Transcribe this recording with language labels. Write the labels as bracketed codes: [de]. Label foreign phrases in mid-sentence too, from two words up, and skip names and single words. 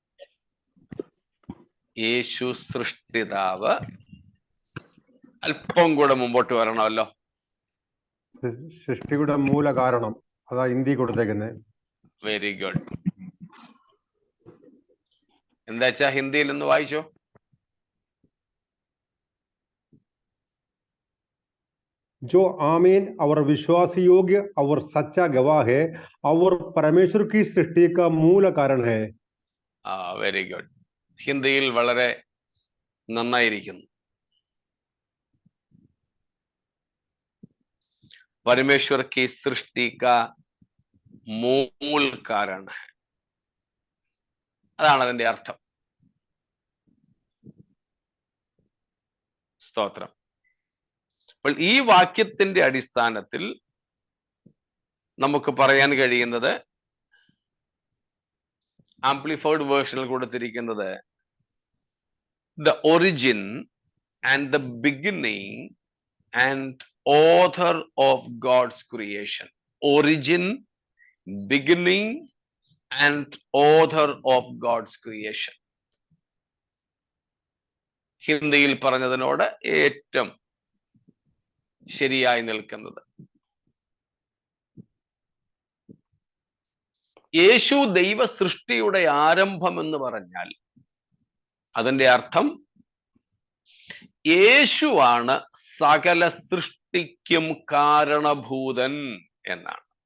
[ml] യേശു സൃഷ്ടിതാവ്. അല്പം കൂടെ മുമ്പോട്ട് വരണമല്ലോ. സൃഷ്ടിയുടെ മൂല കാരണം, അതാ ഹിന്ദി കൊടുത്തേക്കുന്നത്. [en] very good. [ml] എന്താ വെച്ചാ ഹിന്ദിയിൽ ഒന്ന് വായിച്ചോ. [hi] जो आमीन और विश्वास योग्य और सच्चा गवाह है और परमेश्वर की सृष्टि का मूल कारण है. [en] very good. [ml] ഹിന്ദിയിൽ വളരെ നന്നായിരിക്കുന്നു. [hi] परमेश्वर की सृष्टि का मूल कारण है. [ml] അതാണ് അതിന്റെ അർത്ഥം. സ്തോത്രം. അപ്പോൾ ഈ വാക്യത്തിന്റെ അടിസ്ഥാനത്തിൽ നമുക്ക് പറയാൻ കഴിയുന്നത്, [en] amplified version [ml] കൊടുത്തിരിക്കുന്നത്, [en] the origin and the beginning and author of God's creation. Origin, beginning and author of God's creation. [ml] ഹിന്ദിയിൽ പറഞ്ഞതിനോട് ഏറ്റവും ശരിയായി നിൽക്കുന്നത്. യേശു ദൈവ സൃഷ്ടിയുടെ ആരംഭം എന്ന് പറഞ്ഞാൽ അതിന്റെ അർത്ഥം യേശുവാണ് സകല സൃഷ്ടിക്കും കാരണഭൂതൻ എന്നാണ്.